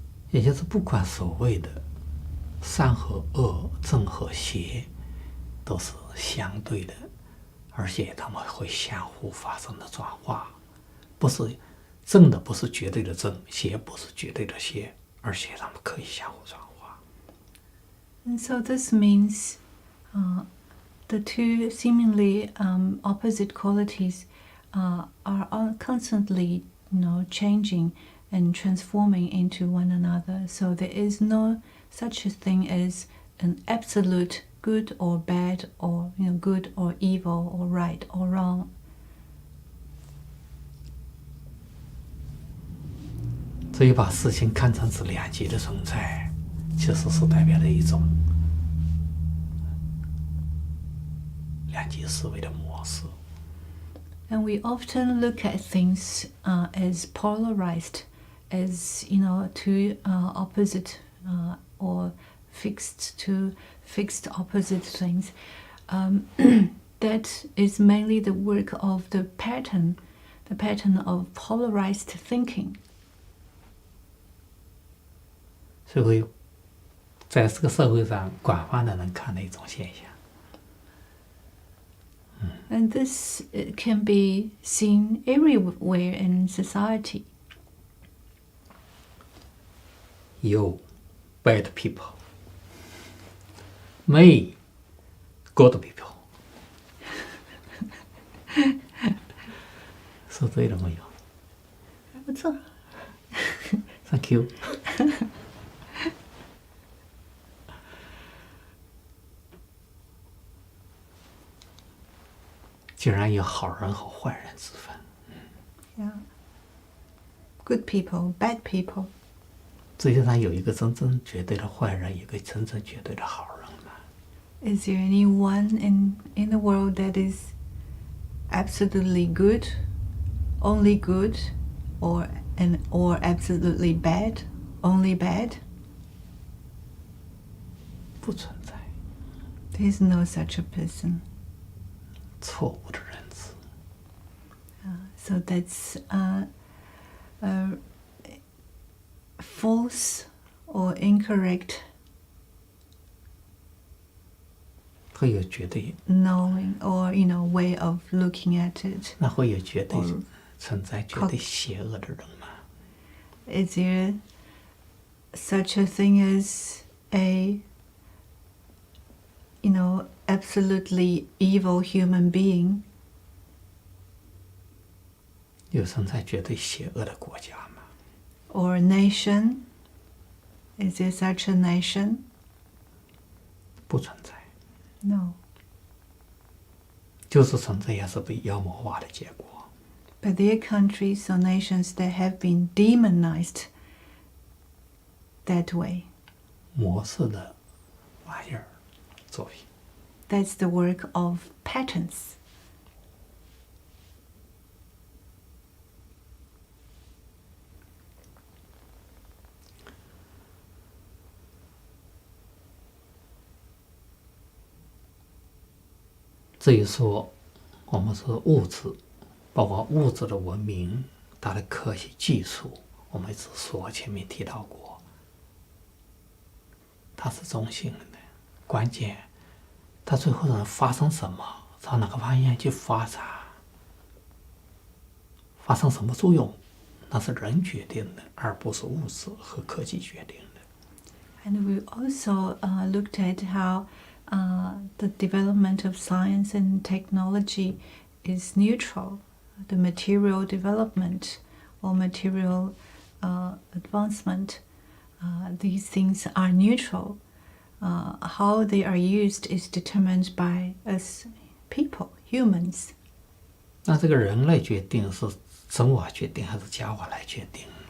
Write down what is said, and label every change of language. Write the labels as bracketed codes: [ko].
[zh] 也就是不管所谓的善和恶、正和邪，都是相对的，而且它们会相互发生的转化，不是正的不是绝对的正，邪不是绝对的邪，而且它们可以相互转化。 [en] And so this means the two seemingly opposite qualities are constantly, changing and transforming into one another. So there is no such a thing as an absolute good or bad, or good or evil, or right or wrong. [zh] 所以把事情看成是两极的存在，其实是代表了一种两极思维的模式。 [en] And we often look at things as polarized, as two opposite or fixed opposite things. That is mainly the work of the pattern of polarized thinking. [zh] 所以会在这个社会上广泛的能看到一种现象。 [en] And this can be seen everywhere in society. You bad people, me good people. [zh] 说对了没有？不错。 [en] Thank you. [zh] 竟然有好人和坏人之分。 [en] Yeah. Good people, bad people. [zh] 世界上有一个真正绝对的坏人，有一个真正绝对的好人吗？ [en] Is there anyone in the world that is absolutely good, only good, or absolutely bad, only bad? [zh] 不存在。 [en] There is no such a person. [zh] 错误的认知。 [en] So that's false or incorrect [zh] 会有绝对， [en] knowing or way of looking at it. [zh] 那会有绝对存在绝对邪恶的人吗？ [en] Is there such a thing as a absolutely evil human being? [zh] 有存在绝对邪恶的国家吗？ [en] Or a nation? Is there such a nation? [zh] 不存在。 [en] No. [zh] 就是存在也是被妖魔化的结果。 [en] But there are countries or nations that have been demonized that way. [zh] 模式的玩意儿作品。 [en] That's the work of patterns. [zh] 至于说我们是物质，包括物质的文明，它的科学技术，我们一直说前面提到过，它是中性的，关键它最后能发生什么，朝哪个方向去发展，发生什么作用，那是人决定的，而不是物质和科技决定的。 [en] And we also looked at how the development of science and technology is neutral. The material development or material advancement, these things are neutral. How they are used is determined by us people, humans. [zh] 那这个人类决定是神我决定还是假我来决定？